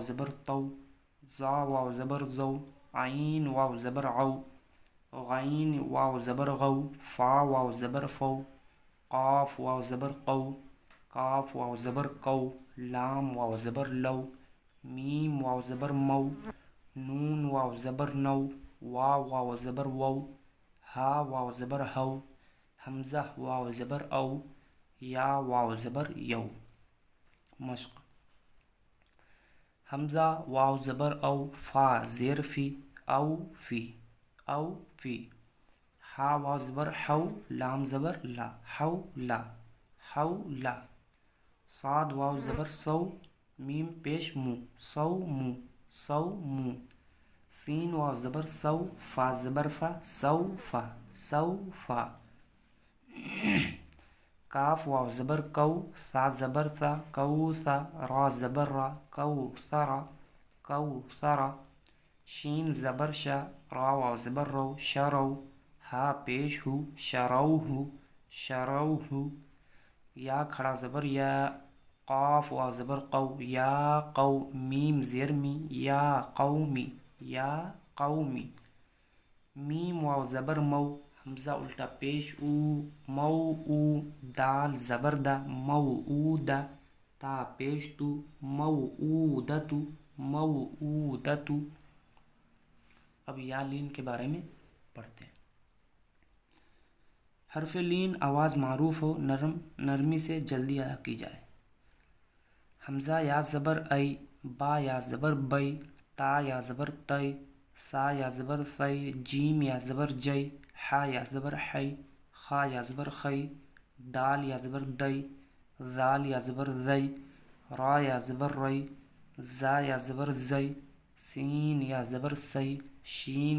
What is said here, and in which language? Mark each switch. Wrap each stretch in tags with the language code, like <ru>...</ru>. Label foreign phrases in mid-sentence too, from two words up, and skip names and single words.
<ur>زبر تو، زا واو زبر زو، عین واو زبر عو، غین واو زبر غو، فا واو زبر فو، قاف واو زبر قو، کاف واو زبر کو، لام واو زبر لو، میم واو زبر مو، نون واو زبر نو، واو واو زبر وو، ہا واو زبر ہو، حمزہ واو زبر او، یا واو زبر یو۔ مشق: حمزہ واو زبر او، فا زیر فی، او فی، او فی۔ ہا واو زبر حو، لام زبر لا، حو لا، حو لا۔ صاد واو زبر سو، میم پیش مو، سو مو، سو مو۔ سین واو زبر سو، فا زبر فا، سو فا، سو فا۔ کاف واو زبر کو، سا زبر سا، کو سا، را زبر را، کو سرا، کو سرا۔ شین زبر شا، را واو زبر رو، شرو، ہا پیش ہو، شرو ہو، شرو ہو۔ یا کھڑا زبر یا، قاف واو زبر قو، یا قو، میم زیر می، یا قومی، یا قومی۔ میم واو زبر مو، حمزہ الٹا پیش او، مو او، دال زبر دا، مو او دا، تا پیش تو، مو او دتو، مو او دتو۔ اب یا لین کے بارے میں پڑھتے ہیں۔ حرف لین آواز معروف ہو، نرمی سے جلدی ادا کی جائے۔ حمزہ یا زبر ای، با یا زبر بئی، تا یا زبر تی، ثا یا زبر ثی، جیم یا زبر جئی، حا یا زبر حی، خا یا زبر خی، دال یا زبر دئی، ذال یا زبر ذی، را یا زبر ری، زا یا زبر زی، سین یا زبر سی، شین</ur>